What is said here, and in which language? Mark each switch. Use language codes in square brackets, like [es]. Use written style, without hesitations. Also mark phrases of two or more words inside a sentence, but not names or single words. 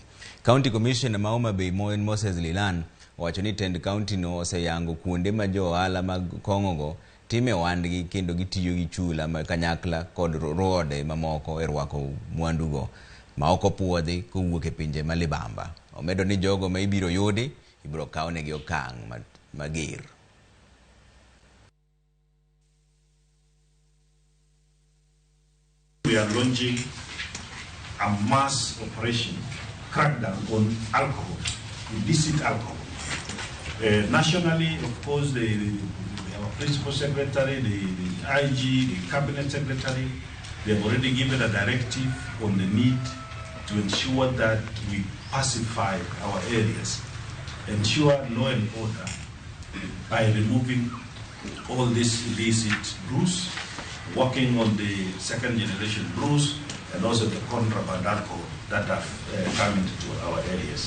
[luo] County Commissioner ma Homa Bay Moses Lilan owacho ni tend county no oseyango kuonde ma jo ohala mag kong'o go time wandgi kendo gitiyo gi chula ma kanyakla kod rode mamoko e rwako mwandugo ma ok opuodhi kowuok e pinje malibamba. Omedo ni jogo ma ibiro yudi ibiro kawnegi okang' mager. [en] We are launching a mass operation crackdown on alcohol, illicit alcohol. Nationally, of course, our principal secretary, the IG, the cabinet secretary, they have already given a directive on the need to ensure that we pacify our areas, ensure law and order by removing all this illicit brews, working on the second generation brews, and also the contraband alcohol that have come into our areas.